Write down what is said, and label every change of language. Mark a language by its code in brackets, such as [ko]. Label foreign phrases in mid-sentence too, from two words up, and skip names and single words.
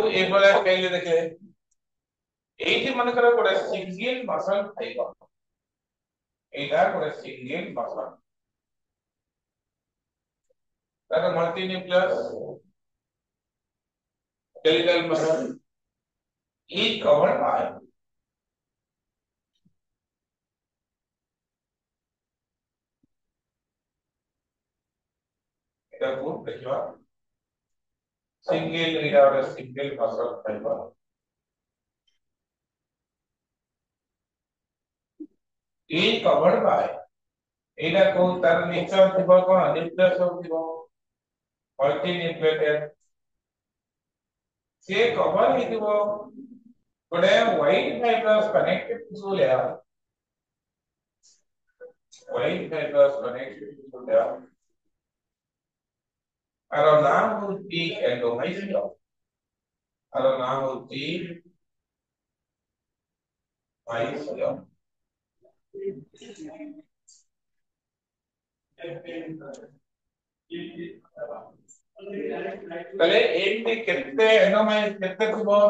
[or] ଏଇଭଳିଆ ସ୍କେଲରେ ଦେଖିଲେ ଏଇଠି ମନେକର ଗୋଟେ [en] single muscle fiber [or] ଏଇଟା ଗୋଟେ [en] single muscle [or] ତାର [en] multi nucleus skeletal muscle is covered by [or] ଏଟାକୁ ଦେଖିବା ସିଙ୍ଗଲ ଏଇଟା ଗୋଟେ [en] single muscle fiber is covered by [or] ଏଇଟା କୋଉ ତାର ନେଚର ଥିବ କଣ ନ୍ୟୁକ୍ଲିୟସ୍ ଥିବ [en] multi nucleated [or] ସେ କଭର ହେଇଥିବ ଗୋଟେ [en] white fibrous connective tissue layer white fibrous connective tissue layer [or] ଆର ନାମ ହଉଛି endomysium ଆର ନାମ ହଉଛି mysium ତାହେଲେ ଏମିତି କେତେ କେତେ ଥିବ